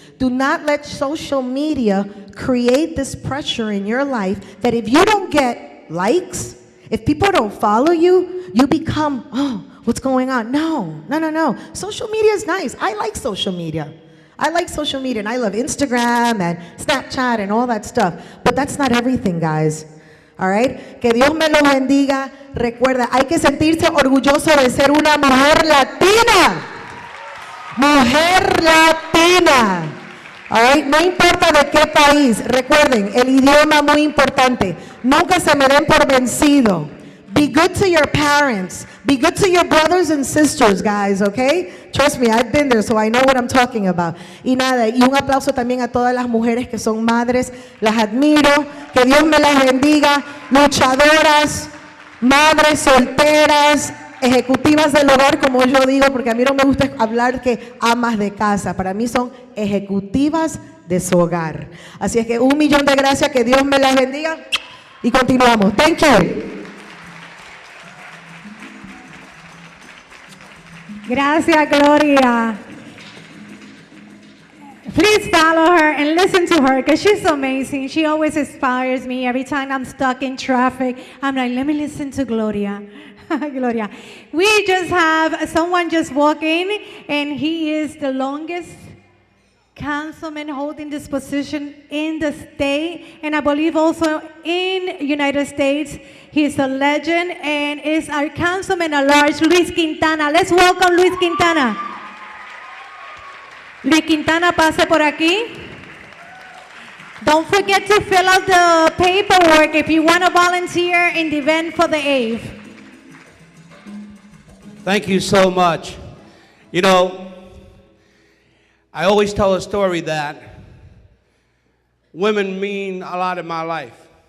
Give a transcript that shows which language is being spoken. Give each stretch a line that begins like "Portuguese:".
English: Do not let social media create this pressure in your life that if you don't get likes, if people don't follow you, you become, oh, what's going on? No. Social media is nice. I like social media. And I love Instagram and Snapchat and all that stuff. But that's not everything, guys. All right?
Spanish: Que Dios me los bendiga. Recuerda, hay que sentirse orgulloso de ser una mujer latina. Mujer latina.
English: All right?
Spanish: No importa de qué país. Recuerden, el idioma muy importante. Nunca se me den por vencido.
English: Be good to your parents. Be good to your brothers and sisters, guys, okay? Trust me, I've been there, so I know what I'm talking about.
Spanish: Y nada, y un aplauso también a todas las mujeres que son madres. Las admiro. Que Dios me las bendiga. Luchadoras, madres solteras, ejecutivas del hogar, como yo digo, porque a mí no me gusta hablar que amas de casa. Para mí son ejecutivas de su hogar. Así es que 1,000,000 de gracias. Que Dios me las bendiga. Y continuamos.
English: Thank you.
Spanish: Gracias, Gloria.
English: Please follow her and listen to her because she's amazing. She always inspires me. Every time I'm stuck in traffic, I'm like, let me listen to Gloria. Gloria. We just have someone just walking, and he is the longest councilman holding this position in the state, and I believe also in United States. He's a legend and is our councilman at large, Luis Quintana. Let's welcome Luis Quintana.
Spanish: Luis Quintana, pase por aquí.
English: Don't forget to fill out the paperwork if you want to volunteer in the event for the 8th. Thank you so much. You know, I always tell a story that women mean a lot in my life.